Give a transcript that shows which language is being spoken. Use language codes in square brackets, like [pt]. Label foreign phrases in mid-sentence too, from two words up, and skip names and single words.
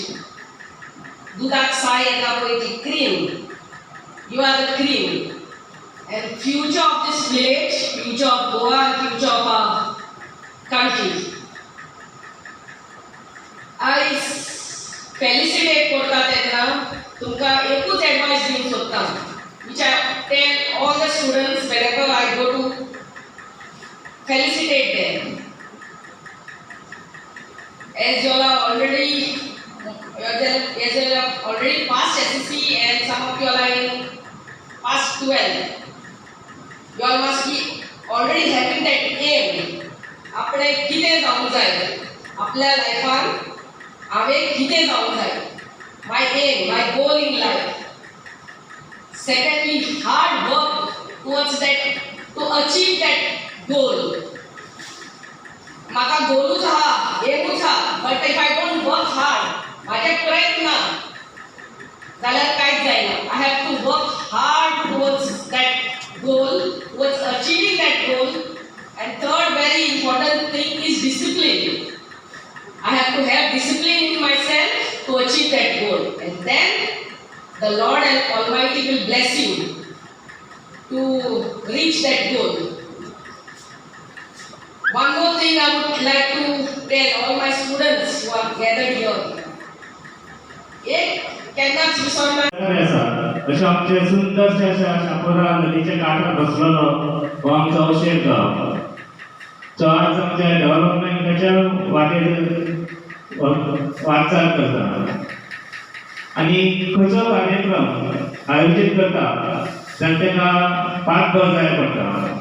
[en] Dudak sai eta poeti cream. You are the cream. And future of this village, future of Goa, and future of our country. I felicitate [kok] करता तेन्ना तुमकां एकूच एडवाइस दिवंक सोदता, [en] which I tell all the students whenever I go to felicitate them. As you all are already passed SSC and some of you all are in past 12. You all must be already having that aim. [kok] आपणे कितें जावंक जाय आपल्या लायफान, हांवें कितें जावंक जाय, [en] my aim, my goal in life. Secondly, hard work towards that, to achieve that goal. [kok] म्हाका गोलूच आहा, एमूच आहा, [en] but if I don't work hard, [kok] म्हाजे प्रयत्न ना जाल्यार कांयच जायना. [en] I have to work hard towards that goal, towards achieving that goal. And third very important thing is discipline. I have to have discipline in myself to achieve that goal, and then the Lord and Almighty will bless you to reach that goal. One more thing I would like to tell all my students who are gathered here. [kok] एक केन्नाच विसरना अशें आमचे सुंदरशे अशा शापोरा नदीच्या कांठार बसलेलो हो आमचो अवशेर गांव. जो आज आमच्या डेव्हलपमेंटाच्या वाटेर वाटचाल करता आनी खंयचो कार्यक्रम आयोजीत करता जाल्यार ताका पाठबळ जाय पडटा.